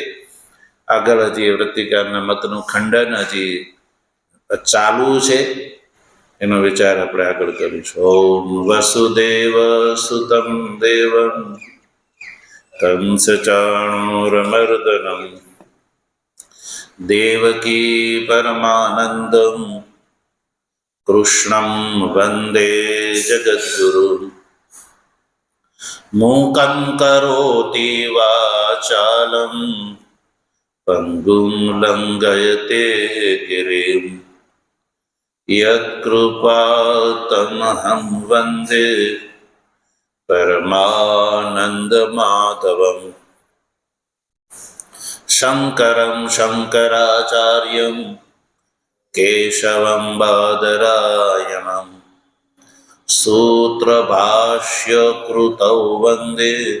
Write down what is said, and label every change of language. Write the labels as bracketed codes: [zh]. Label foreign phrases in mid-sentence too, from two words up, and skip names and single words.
[gu] આગળ હજી વૃત્તિકારના મતનું ખંડન હજી ચાલુ છે, એનો વિચાર આપણે આગળ કરીશું. [sa] ओम वसुदेव सुतम देवम कंस चाणूरमर्दनम देवकी परमानंदम कृष्णं वन्दे जगद्गुरुं मूकं करोति वाचालं पङ्गुं लङ्घयते गिरिं यत्कृपातमहं वन्दे परमानन्दमाधवम् शङ्करं शङ्कराचार्यं केशवं बादरायणम् सूत्रभाष्यकृतौ वन्दे